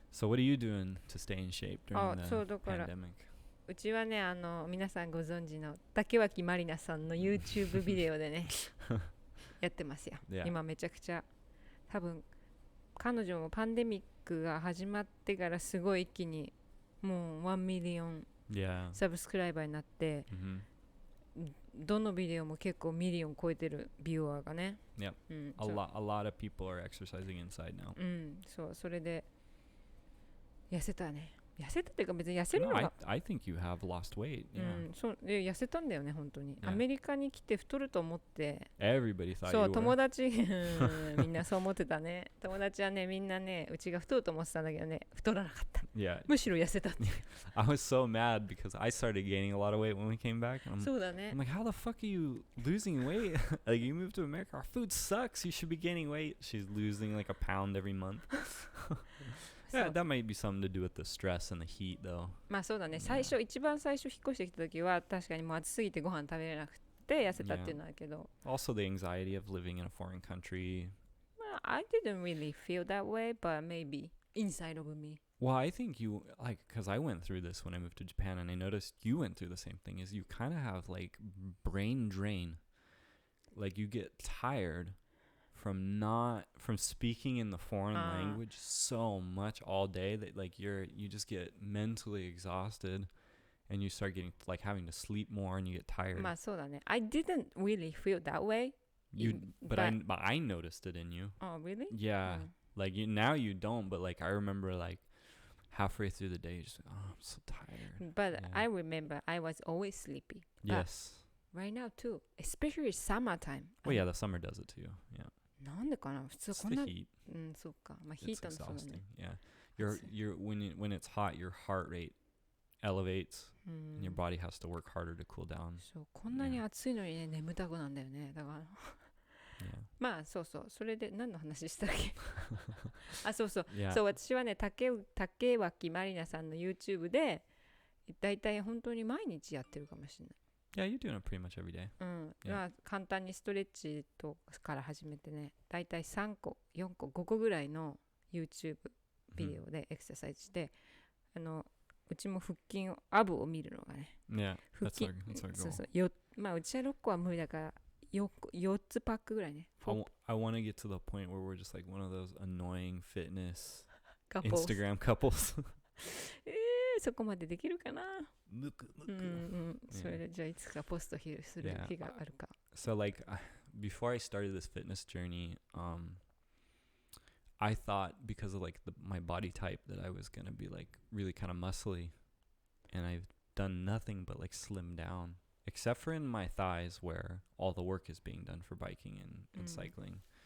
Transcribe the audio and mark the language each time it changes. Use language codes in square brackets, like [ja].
[en] So what are you doing to stay in shape during the [ja] そうだから [en] pandemic? [ja] うちはね、皆さんご存知の竹脇まりなさんの YouTube ビデオでねやってますよ。今めちゃくちゃ多分彼女もパンデミックが始まってからすごい一気にもう1ミリオンサブスクライバーになって、どのビデオも結構ミリオン超えてるビューアーがね。 [en] Yep. A lot of people are exercising inside now. [ja] そう、それで痩せたね。痩せたっていうか別に痩せるのが [en] I think you have lost weight. Yeah. [ja] そうで痩せたんだよね本当に。アメリカに来て太ると思って。 [en] Everybody thought [ja] そう [en] you were. [ja] 友達みんなそう思ってたね。友達はねみんなねうちが太ると思ってたんだけどね太らなかった。 [en] Yeah. [ja] むしろ痩せたって。 [en] I was so mad because I started gaining a lot of weight when we came back. [ja] そうだね。 [en] I'm like, how the fuck are you losing weight? Like you moved to America, our food sucks. You should be gaining weight. She's losing like a pound every month. Yeah, that might be something to do with the stress and the heat, though. [ja] まあそうだね。一番最初引っ越してきた時は確かにもう暑すぎてご飯食べれなくて痩せたっていうのはあるけど。 [en] Also, the anxiety of living in a foreign country. Well, I didn't really feel that way, but maybe inside of me. Well, I think you like because I went through this when I moved to Japan, and I noticed you went through the same thing. Is you kind of have like brain drain, like you get tired from speaking in the foreign language so much all day that like you just get mentally exhausted, and you start getting like having to sleep more, and you get tired. [ja] まあそうだね。 [en] I didn't really feel that way. But I noticed it in you. Oh, really? Yeah. Like now you don't, but like I remember like halfway through the day, you're just like, oh, I'm so tired. But I remember I was always sleepy. Yes. Right now too, especially summertime. Well, yeah, the summer does it too. Yeah. [ja] なんでかな普通 [en] It's [ja] こんな [en] the heat. [ja] そうか。まあヒート [en] It's [ja] のそうだね。 [en] exhausting. Yeah. When it's hot, your heart rate elevates, and your body has to work harder to cool down. [ja] そうこんなに暑いのにね眠たくなんだよね。だから。まあそうそうそれで何の話したっけあそうそう、そう私はね竹脇まりなさんの YouTube でだいたい本当に毎日やってるかもしれない。 [en] Yeah, you're doing it pretty much every day. [ja] まあ簡単にストレッチとから始めてねだいたい3個4個5個ぐらいの YouTube ビデオでエクササイズして、うちも腹筋をアブを見るのがね。 [en] Yeah, [ja] 腹筋 [en] that's our goal. [ja] そうそうまあうちは6個は無理だから4つパックぐらいね。 [en] I want to get to the point where we're just like one of those annoying fitness couples. Instagram couples. [ja] そこまでできるかな。むく。それでじゃあいつかポストする日があるか。 [en] So like before I started this fitness journey, I thought because of like my body type that I was gonna be like really kind of muscly, and I've done nothing but like slim down, except for in my thighs where all the work is being done for biking and cycling.